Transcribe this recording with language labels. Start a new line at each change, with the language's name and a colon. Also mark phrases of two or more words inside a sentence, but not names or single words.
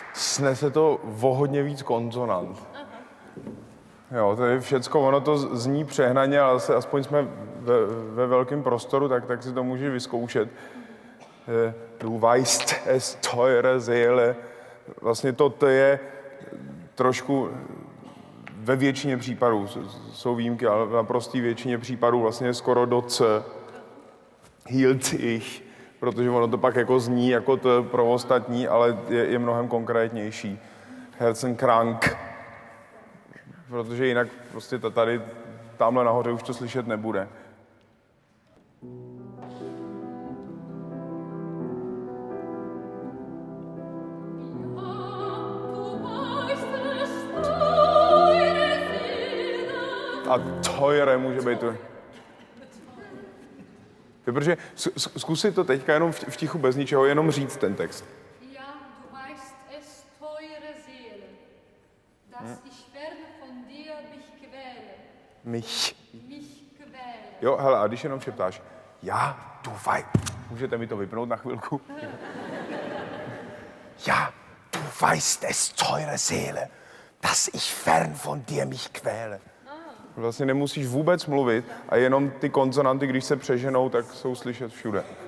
Czech: snese to o hodně víc konzonant. Jo, to je všecko, ono to zní přehnaně, ale aspoň jsme ve velkém prostoru, tak si to můžeš vyzkoušet.
German: Du weißt es, teure Seele.
Czech: Vlastně to je trošku ve většině případů, jsou výjimky, ale v naprosté většině případů vlastně skoro do C.
German: Hielt ich,
Czech: protože ono to pak jako zní jako to pro ostatní, ale je mnohem konkrétnější.
German: Herzenkrank.
Czech: Protože jinak prostě tady, tamhle nahoře už to slyšet nebude. A teure může být to. Protože zkusit to teďka jenom v tichu bez ničeho, jenom říct ten text.
German: Ja, du weißt es, teure Seele, dass ich fern von dir mich quäle. Mich quäle.
Czech: Jo, hele, a když jenom šeptáš,
German: ja, du weißt,
Czech: můžete mi to vypnout na chvilku?
German: Ja, du weißt es, teure Seele, dass ich fern von dir mich quäle.
Czech: Vlastně nemusíš vůbec mluvit a jenom ty konsonanty, když se přeženou, tak jsou slyšet všude.